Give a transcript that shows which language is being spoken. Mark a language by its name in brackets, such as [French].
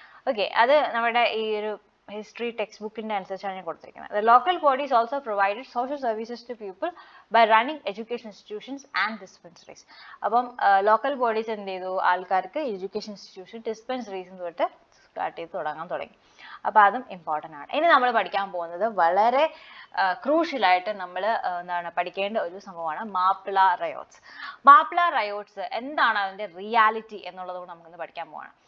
[Malayalam] Okay, അത് നമ്മുടെ ഈ ഒരു ഹിസ്റ്ററി ടെക്സ്റ്റ് ബുക്കിന്റെ അനുസരിച്ചാണ് ഞാൻ കൊടുത്തിരിക്കുന്നത്. [English] The local bodies also provided social services to people by running education institutions and dispensaries. [Malayalam] അപ്പം ലോക്കൽ ബോഡീസ് എന്ത് ചെയ്തു, ആൾക്കാർക്ക് എഡ്യൂക്കേഷൻ ഇൻസ്റ്റിറ്റ്യൂഷൻ ഡിസ്പെൻസറീസ് തൊട്ട് സ്റ്റാർട്ട് ചെയ്ത് തുടങ്ങി. അപ്പോൾ അതും ഇമ്പോർട്ടൻ്റ് ആണ്. ഇനി നമ്മൾ പഠിക്കാൻ പോകുന്നത് വളരെ ക്രൂഷ്യലായിട്ട് നമ്മൾ പഠിക്കേണ്ട ഒരു സംഭവമാണ് മാപ്പിള റയോട്ട്സ്. മാപ്പിള റയോട്ട്സ് എന്താണ് അതിന്റെ റിയാലിറ്റി എന്നുള്ളത് നമുക്കിന്ന് പഠിക്കാൻ പോവാണ്.